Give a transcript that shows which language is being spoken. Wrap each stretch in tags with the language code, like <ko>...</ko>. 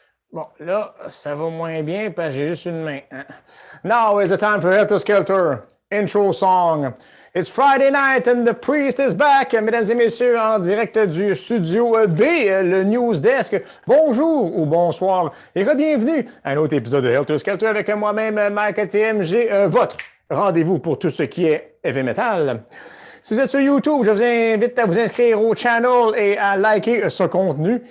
<fr>Bon, là, ça va moins bien parce que j'ai juste une main. Hein?</fr> <en>Now is the time for Helter Skelter. Intro song. It's Friday night and the priest is back.</en> <fr>Mesdames et messieurs, en direct du studio B, le News Desk. Bonjour ou bonsoir et bienvenue à un autre épisode de Helter Skelter avec moi-même, Mike TMG, votre rendez-vous pour tout ce qui est heavy metal. Si vous êtes sur YouTube, je vous invite à vous inscrire au channel et à liker ce contenu.</fr>